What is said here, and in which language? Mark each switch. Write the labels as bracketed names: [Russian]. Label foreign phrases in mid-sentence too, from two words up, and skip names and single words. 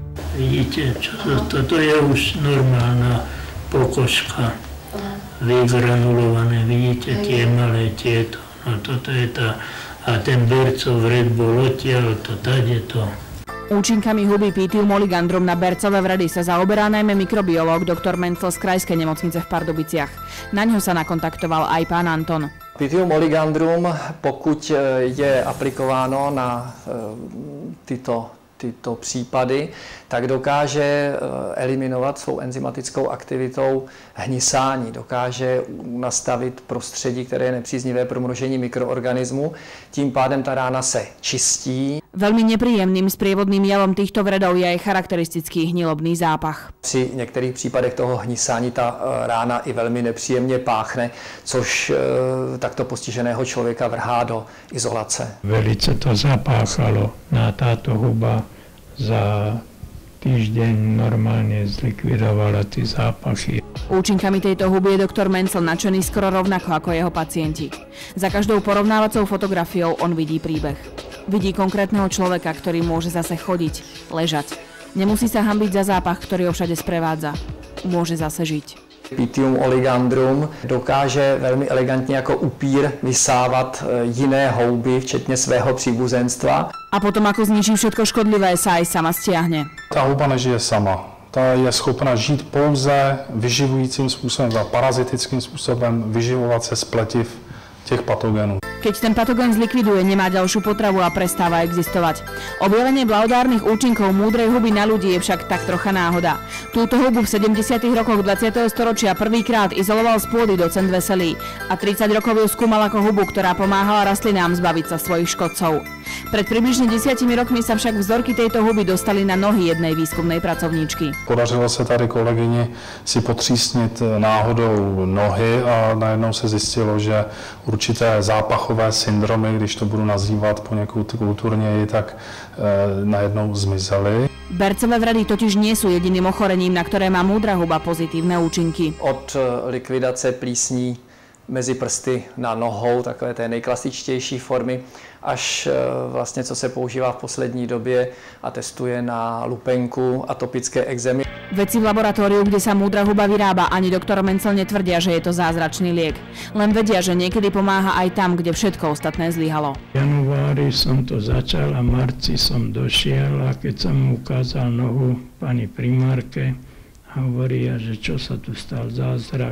[Slovak] Vidíte, toto je už normálna pokožka, vygranulované, vidíte tie malé tieto. No toto je tá, a ten bercov vred bol odtiaľ, to tady to. Účinkami huby Pythium oligandrum na bercové vredy sa zaoberá najmä mikrobiológ dr. Mencel z Krajskej nemocnice v Pardubiciach. Na ňo sa nakontaktoval aj pán Anton. [Czech] Pythium oligandrum, pokud je aplikováno na tyto případy, tak dokáže eliminovat svou enzymatickou aktivitou hnisání, dokáže nastavit prostředí, které je nepříznivé pro množení mikroorganismů, tím pádem ta rána se čistí. [Slovak] Veľmi nepríjemným sprievodným javom týchto vredov je aj charakteristický hnilobný zápach. [Czech] Při některých případech toho hnisání ta rána i velmi nepříjemně páchne, což takto postiženého člověka vrhá do izolace. [Slovak] Velice to zapáchalo na táto huba. Za týždeň normálne zlikvidovala tie zápachy. Účinkami tejto huby je doktor Mencel nadšený skoro rovnako ako jeho pacienti. Za každou porovnávacou fotografiou on vidí príbeh. Vidí konkrétneho človeka, ktorý môže zase chodiť, ležať. Nemusí sa hanbiť za zápach, ktorý ho všade sprevádza. Môže zase žiť. [Czech] Pythium oligandrum dokáže velmi elegantně jako upír vysávat jiné houby, včetně svého příbuzenstva. [Slovak] A potom, ako zničí všetko škodlivé, sa aj sama stiahne. [Czech] Ta houba nežije sama. Ta je schopna žít pouze vyživujícím způsobem, parazitickým způsobem, vyživovat se z pletiv těch patogenů. [Slovak] Keď ten patogen zlikviduje, nemá ďalšiu potravu a prestáva existovať. Objavenie blahodárnych účinkov múdrej huby na ľudí je však tak trocha náhoda. Túto hubu v 70. rokoch 20. storočia prvýkrát izoloval z pôdy docent Veselý a 30 rokov ju skúmal ako hubu, ktorá pomáhala rastlinám zbaviť sa svojich škodcov. Pred približne 10 rokmi sa však vzorky tejto huby dostali na nohy jednej výskumnej pracovníčky. [Czech] Podařilo se tady kolegyni si potřísnit náhodou nohy a najednou se zjistilo, že určité zápachové syndromy, když to budu nazývat poněkud kulturněji, tak najednou zmizely. [Slovak] Bercové vredy totiž nie sú jediným ochorením, na ktoré má múdra huba pozitívne účinky. [Czech] Od likvidace plísní mezi prsty na nohou, takové té nejklasičtější formy, až vlastně co se používá v poslední době a testuje na lupenku, atopické ekzémy. [Slovak] Vedci v laboratóriu, kde sa múdra huba vyrába, ani doktor Mencel netvrdia, že je to zázračný liek. Len vedia, že niekedy pomáha aj tam, kde všetko ostatné zlyhalo. Január februári som to začal a v marci som došiel a keď som mu ukázal nohu pani primárke, hovorí, že čo sa tu stal zázrak.